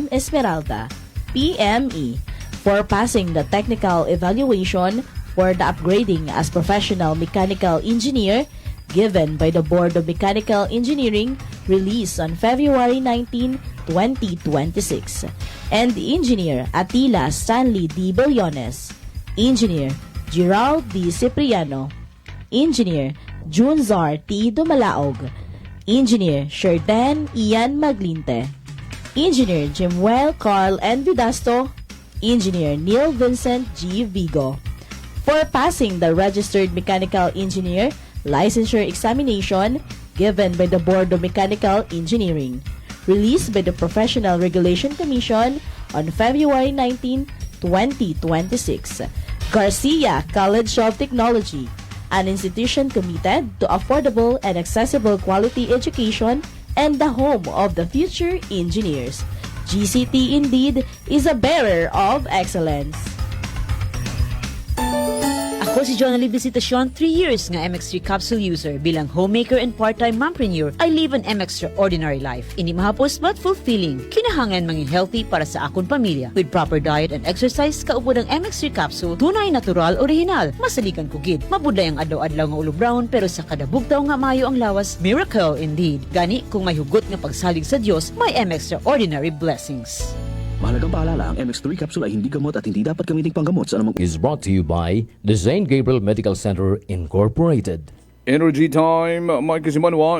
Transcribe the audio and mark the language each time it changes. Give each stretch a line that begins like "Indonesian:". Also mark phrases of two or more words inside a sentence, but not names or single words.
English: Esmeralda, PME, for passing the technical evaluation for the upgrading as professional mechanical engineer given by the Board of Mechanical Engineering released on February 19, 2026. And Engineer Atila Stanley D. Billones, Engineer Gerald D. Cipriano, Engineer Junzar T. Dumalaog, Engineer Sherdan Ian Maglinte, Engineer Jimuel Carl N. Vidasto, Engineer Neil Vincent G. Vigo, for passing the Registered Mechanical Engineer Licensure Examination given by the Board of Mechanical Engineering, released by the Professional Regulation Commission on February 19, 2026. Garcia College of Technology, an institution committed to affordable and accessible quality education and the home of the future engineers. GCT indeed is a bearer of excellence.
Hiligaynon: Ako si John Ali Visitacion, 3 years nga MX3
English: capsule user. Bilang homemaker and part-time mompreneur, I live an extraordinary life.
Hiligaynon: Ini mahapos
English: but fulfilling.
Hiligaynon: Kinahangan mangin healthy para sa akong pamilya.
English: With proper diet and exercise,
Hiligaynon: kaupo ng MX3 capsule, tunay, natural, original. Masalikan kugid. Mabuday ang adlaw-adlaw nga ulo brown, pero sa kada bugtaw nga mayo ang lawas,
English: miracle indeed.
Hiligaynon: Gani, kung may hugot nga pagsalig sa Dios, may
English: extraordinary blessings.
Filipino: Mahalagang paalala, ang MX3 capsule ay hindi gamot at hindi dapat gamiting panggamot sa anumang...
English: Is brought to you by the St. Gabriel Medical Center Incorporated. Energy time, Mike Simanwa.